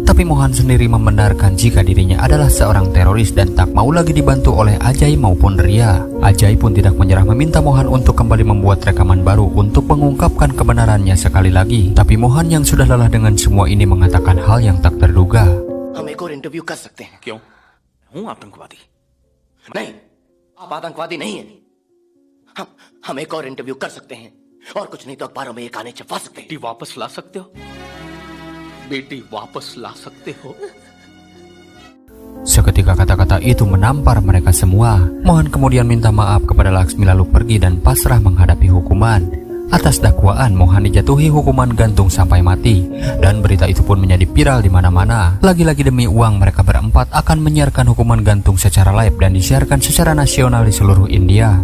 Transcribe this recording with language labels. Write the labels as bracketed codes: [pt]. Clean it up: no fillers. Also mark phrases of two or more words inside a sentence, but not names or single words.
[id] Tapi Mohan sendiri membenarkan jika dirinya adalah seorang teroris dan tak mau lagi dibantu oleh Ajay maupun Ria. Ajay pun tidak menyerah meminta Mohan untuk kembali membuat rekaman baru untuk mengungkapkan kebenarannya sekali lagi. Tapi Mohan yang sudah lelah dengan semua ini mengatakan hal yang tak terduga. [hi] हम एक और इंटरव्यू कर सकते हैं. क्यों? हूँ आतंकवादी. नहीं, आप आतंकवादी नहीं हैं. हम एक और इंटरव्यू कर सकते हैं और कुछ नहीं तो अखबारों में ये कहानी छपवा सकते हैं. बेटी वापस ला सकते हो? बेटी वापस ला सकते हो? [id] Seketika kata-kata itu menampar mereka semua. Mohan kemudian minta maaf kepada Laksmi lalu pergi dan pasrah menghadapi hukuman. Atas dakwaan Mohan dijatuhi hukuman gantung sampai mati. Dan berita itu pun menjadi viral di mana-mana. Lagi-lagi demi uang mereka berempat akan menyiarkan hukuman gantung secara live dan disiarkan secara nasional di seluruh India.